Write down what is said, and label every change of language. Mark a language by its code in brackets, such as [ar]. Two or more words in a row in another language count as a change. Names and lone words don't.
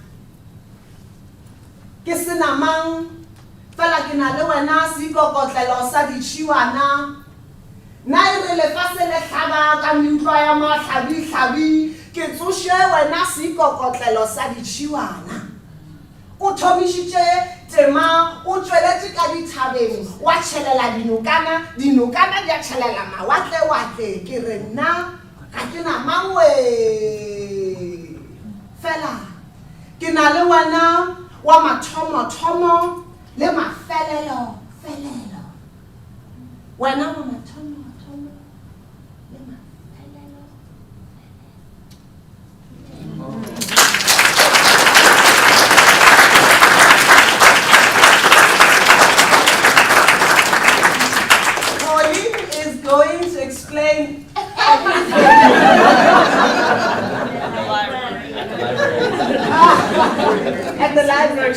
[nso] ke sena mang fela ke na le wena seikokotlelo sa ditšhiwana na e re lefase le tlhaba ka meutlwa ya matlhabi-tlhabi ke tsoše wena seikokotlelo sa ditšhiwana o thomišitše tema o tšweletše ka dithabeng wa tšhelela dinokana di a tšhelela mawatle-watle ke re nna Akina mangwe. Fela. Kina le wana wa mathomo le mafelelo. Wena wa mathomo le mafelelo. [en] Pauline is going to explain at the library.